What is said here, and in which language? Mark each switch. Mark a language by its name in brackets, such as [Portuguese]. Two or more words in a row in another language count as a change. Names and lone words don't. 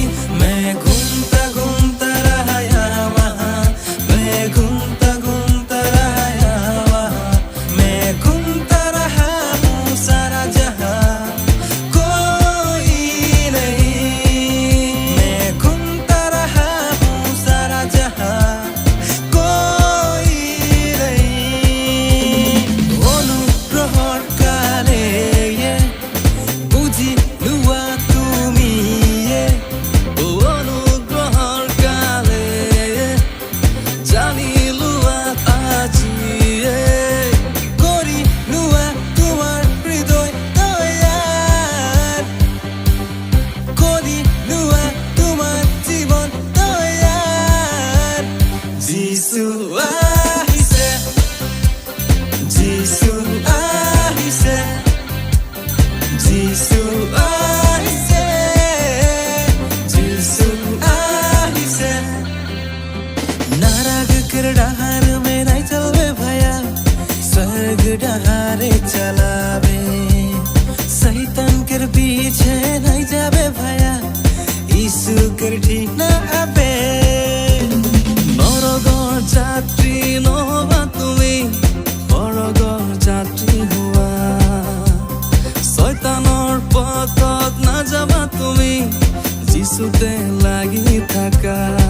[Hindi] मैं घूमता घूमता रहा यहाँ वहाँ, मैं घूमता घूमता रहा यहाँ वहाँ, मैं घूमता रहा हूँ सारा जहाँ, कोई नहीं। मैं घूमता रहा हूँ सारा जहाँ, कोई नहीं। [Assamese] অনুগ্রহর কালে বুঝিলুয়া তুমি, অনুগ্রহর কালে জানিলুয়া আজি, করিলুয়া তোমার হৃদয় তৈয়ার, করিলুয়া তোমার জীবন তৈয়ার। যিশু আহিছে, যিশু আহিছে, যিশু আহিছে, যিশু আহিছে। [Sadri] नरक के डहार में नहीं चलवे भया, स्वर्ग डहारे चलावे। शैतान के पीछे नहीं जावे भया, यीशु के ठीक ना आवे। [Assamese] नरकर যাত্রী নহবা তুমি, স্বৰ্গৰ যাত্ৰী হোৱা। শয়তানৰ পথত নাযাবা তুমি, যিশুতে লাগি থাকা।